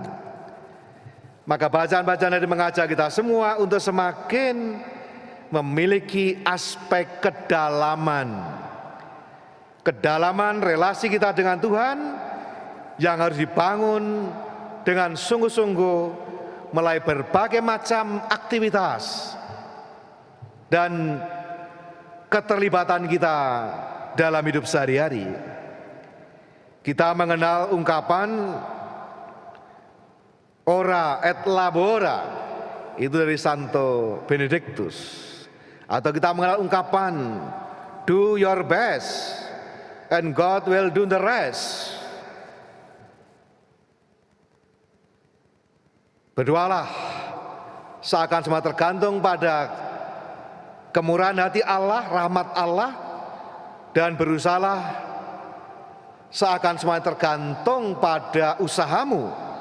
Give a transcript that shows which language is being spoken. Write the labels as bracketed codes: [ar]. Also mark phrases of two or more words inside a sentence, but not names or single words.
[id] Maka bacaan-bacaan tadi mengajak kita semua untuk semakin memiliki aspek kedalaman relasi kita dengan Tuhan yang harus dibangun dengan sungguh-sungguh melalui berbagai macam aktivitas dan keterlibatan kita dalam hidup sehari-hari. Kita mengenal ungkapan [la] ora et labora, [id] itu dari Santo Benedictus. Atau kita mengenal ungkapan [en] do your best and God will do the rest. [id] Berdoalah seakan semua tergantung pada kemurahan hati Allah, rahmat Allah, dan berusahalah seakan semua tergantung pada usahamu.